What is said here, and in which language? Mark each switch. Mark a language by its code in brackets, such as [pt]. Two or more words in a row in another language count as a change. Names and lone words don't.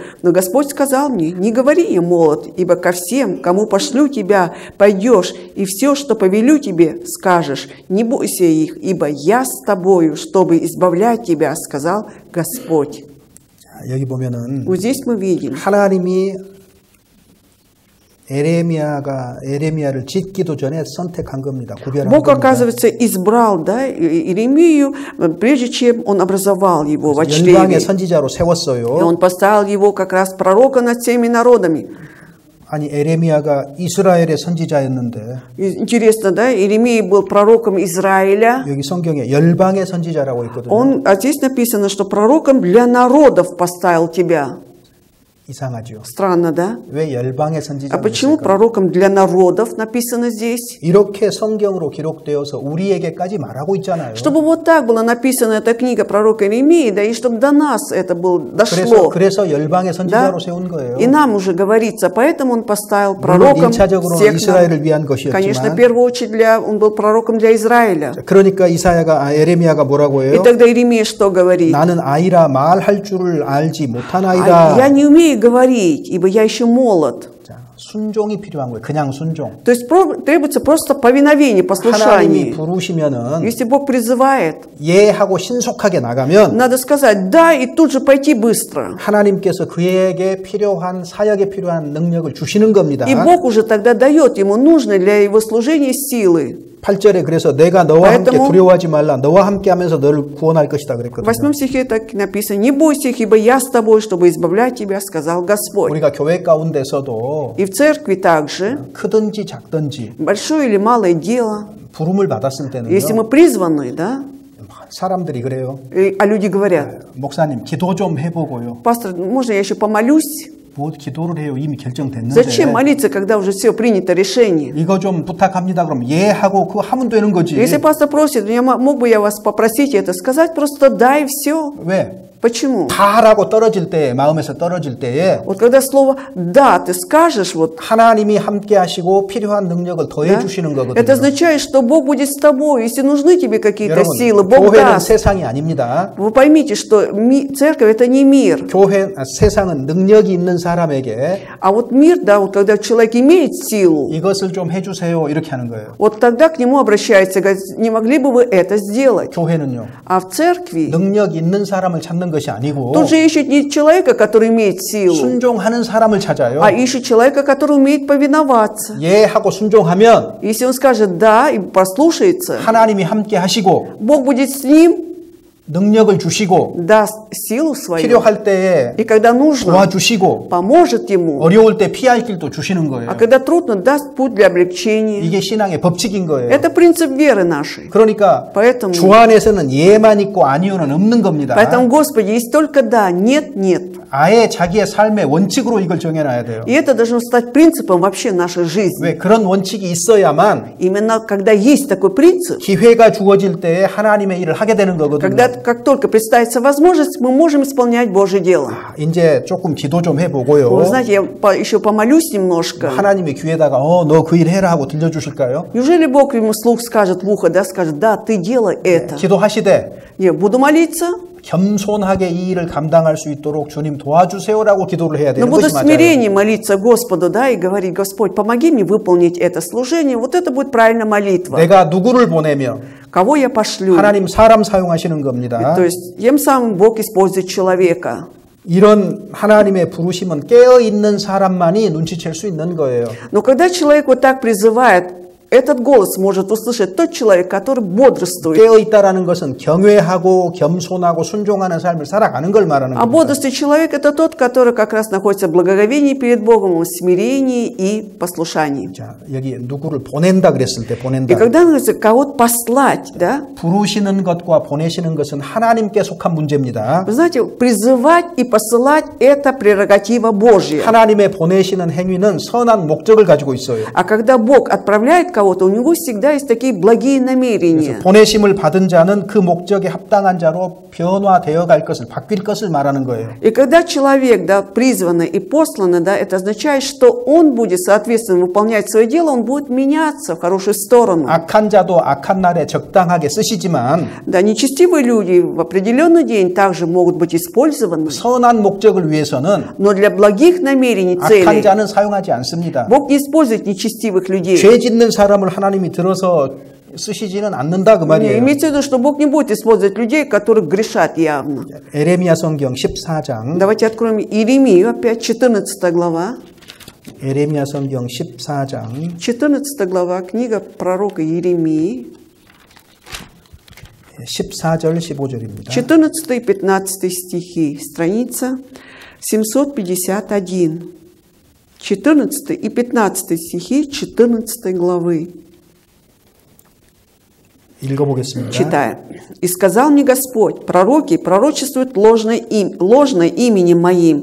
[ru] Но Господь сказал мне: не говори, я молод, ибо ко всем, кому пошлю тебя, пойдешь, и все, что повелю тебе, скажешь. Не бойся их, ибо я с тобою, чтобы избавлять тебя, сказал Господь». [ko] 여기 보면은 [ru] Вот здесь мы видим, [ko] 하나님이 에레미야를 짓기도 전에 선택한 겁니다. 구별한 [ru] Бог, [ko] 겁니다. [ru] оказывается, избрал, да, Иеремию, прежде чем Он образовал его в [ko] 열방의 [ru] чреве. [ko] 선지자로 [ru] И [ko] 세웠어요. [ru] Он поставил его как раз пророка над всеми народами. [ko] 아니 에레미야가 이스라엘의 선지자였는데 [ru] И интересно, да, Иеремия был пророком Израиля. [ko] 여기 성경에 열방의 선지자라고 있거든요. [ru] А здесь написано, что пророком для народов поставил тебя. [ko] 이상하죠. [ru] Странно, да? [ko] 왜 열방의 [ru] А [ko] 선지자가 [ru] почему [ko] 있을까? [ru] пророком для народов написано здесь? [ko] 이렇게 성경으로 기록되어서 우리에게까지 말하고 있잖아요. [ru] Чтобы вот так была написана эта книга пророка Иеремии, да, и чтобы до нас это дошло. [ko] 그래서 열방의 [ru] Да? [ko] 선지자로 세운 거예요. [ru] И нам уже говорится, поэтому он поставил [ko] 물론 [ru] пророком [ko] 1차적으로 [ru] всех [ko] 이스라엘을 위한 [ru] Конечно, в [ko] 것이었지만 [ru] первую очередь он был пророком для Израиля. [ko] 그러니까 에레미야가 뭐라고 [ru] И [ko] 해요? [ru] тогда Иеремия что говорит? [ko] 나는 아이라 말할 줄을 알지 못한 [ru] Я [ko] 아이다. [ru] не умею говорить, ибо я еще молод. [ko] 자, 순종이 필요한 거예요. 그냥 순종. [ru] То есть требуется просто повиновение, [ko] 하나님이 [ru] послушание. [ko] 부르시면은 [ru] Если Бог призывает, [ko] 예 하고 신속하게 나가면 [ru] надо сказать «да» и тут же пойти быстро. [ko] 하나님께서 그에게 필요한 사역에 필요한 능력을 주시는 겁니다. [ru] И Бог уже тогда дает ему нужные для его служения силы. [ko] 8절에 그래서 내가 너와 함께 [ru] Поэтому- [ko] 두려워하지 말라. 너와 함께 하면서 너를 구원할 것이다 [ru] В [ko] 그랬거든요. [ru] 8 стихе так написано «Не бойся их, ибо я с тобой, чтобы избавлять тебя», сказал Господь. [ko] 우리가 교회 가운데서도 [ru] И в церкви также, [ko] 크든지 작든지 [ru] большое или малое дело, [ko] 부름을 받았을 때는요. [ru] если мы призваны, да, [ko] 사람들이 그래요. [ru] а люди говорят, [ko] 목사님 기도 좀 해보고요. [ru] пастор, можно я еще помолюсь? [ko] 뭐 기도를 해요. 이미 결정됐는데. [ru] Зачем молиться, когда уже все принято решение? [ko] 이거 좀 부탁합니다. 그럼 예 하고 그거 하면 되는 거지. [ru] Если пастор просит, мог бы я вас попросить это сказать, просто да и все. [ko] 왜? [ru] Почему? [ko] 다 하라고 떨어질 때, 마음에서 떨어질 때에 [ru] Вот когда слово «да» ты скажешь, вот, [ko] 하나님이 함께 하시고 필요한 능력을 더해 [ru] да, [ko] 주시는 [ru] это [ko] 거거든요. [ru] означает, что Бог будет с тобой. Если нужны тебе какие-то [ko] 여러분, [ru] силы, Бог [ko] 교회는 [ru] даст. [ko] 세상이 아닙니다. [ru] Вы поймите, что церковь – это не мир. [ko] 세상은 능력이 있는 사람에게 [ru] А вот мир, да, вот когда человек имеет силу, [ko] 이것을 좀 해주세요 이렇게 하는 거예요. [ru] вот тогда к нему обращается, говорит, не могли бы вы это сделать? [ko] 교회는요. [ru] А в церкви [ko] 능력 있는 사람을 찾는 것이 아니고 [ru] тут же ищет не человека, который имеет силу, [ko] 순종하는 사람을 찾아요. [ru] а ищет человека, который умеет повиноваться. [ko] 예 하고 순종하면 [ru] Если он скажет «да» и послушается, [ko] 하나님이 함께 하시고 [ru] Бог будет с ним, [ko] 능력을 주시고 [ru] даст силу свою, [ko] 필요할 때에 [ru] и когда нужно, [ko] 도와주시고 [ru] поможет ему, [ko] 어려울 때 피할 길도 주시는 거예요. [ru] а когда трудно, даст путь для облегчения. [ko] 이게 신앙의 법칙인 거예요. [ru] Это принцип веры нашей. [ko] 그러니까 [ru] Поэтому, [ko] 주 안에서는 예만 있고 아니오는 없는 겁니다. [ru] поэтому, Господи, есть только «да», «нет», «нет». [ko] 아예 자기의 삶의 원칙으로 이걸 정해놔야 돼요. [ru] И это должно стать принципом вообще нашей жизни. [ko] 왜 그런 원칙이 있어야만 [ru] Именно когда есть такой принцип, [ko] 기회가 주어질 때에 하나님의 일을 하게 되는 거거든요. [ru] когда как только представится возможность, мы можем исполнять Божье дело. [ko] 이제 조금 기도 좀 해보고요. [ru] Вы знаете, я еще помолюсь немножко. [ko] 하나님이 귀에다가 너 그 일 해라 하고 들려주실까요? [ru] Неужели Бог ему вслух скажет в ухо, да, скажет, да, ты делай это. [ko] 기도하시되 [ru] Я буду молиться, [ko] 겸손하게 이 일을 감당할 수 있도록 주님 도와주세요라고 기도를 해야 [ru] но [ko] 되는 [ru] буду [ko] 것이 [ru] в [ko] 맞아요. [ru] смирении молиться Господу, да, и говорить, Господь, помоги мне выполнить это служение. Вот это будет правильная молитва. [ko] 내가 누구를 보내며 [ru] Кого я пошлю? [ko] 하나님 사람 사용하시는 겁니다. [ru] То есть, тем самым Бог использует человека. [ko] 이런 하나님의 부르심은 깨어있는 사람만이 눈치챌 수 있는 거예요. [ru] Но когда человек вот так призывает, этот голос может услышать тот человек, который бодрствует. [ko] 깨어있다라는 것은 경외하고 겸손하고 순종하는 삶을 살아가는 걸 말하는 [ru] А [ko] 겁니다. [ru] бодрствующий человек – это тот, который как раз находится в благоговении перед Богом, в смирении и послушании. [ko] 자, 여기 누구를 보낸다 그랬을 때 [ru] И [ko] 보낸다. [ru] когда говорится кого-то послать, да, [ko] 부르시는 것과 보내시는 것은 하나님께 속한 문제입니다. [ru] вы знаете, призывать и посылать – это прерогатива Божья. [ko] 하나님의 보내시는 행위는 선한 목적을 가지고 있어요. [ru] А когда Бог отправляет кого-то, у него всегда есть такие благие намерения. [ko] 보내심을 받은 자는 그 목적에 합당한 자로 변화되어 갈 것을, 바뀔 것을 말하는 거예요. [ru] И когда человек, да, призванный и посланный, да, это означает, что он будет, соответственно, выполнять свое дело, он будет меняться в хорошую сторону. [ko] 악한 자도 악한 날에 적당하게 쓰시지만 [ru] Да, нечестивые люди в определенный день также могут быть использованы, [ko] 선한 목적을 위해서는 [ru] но для благих намерений, [ko] 악한 [ru] целей, [ko] 자는 사용하지 않습니다. [ru] Бог не использует нечестивых людей. [ko] 죄 짓는 사람을 하나님이 들어서 쓰시지는 않는다 그 말이에요. [ru] Имеется в виду, что Бог не будет использовать людей, которые грешат явно. [ko] 에레미야 성경 14장 [ru] Давайте откроем Иеремию, опять 14 глава. [ko] 에레미야 성경 14장 [ru] 14 глава, книга пророка Иеремии, [ko] 14절 15절입니다. [ru] 14 и 15 стихи, страница 751. 14 и 15 стихи 14 главы. [ko] 읽어보겠습니다. [ru] Читаем. «И сказал мне Господь, пророки пророчествуют ложно именем моим.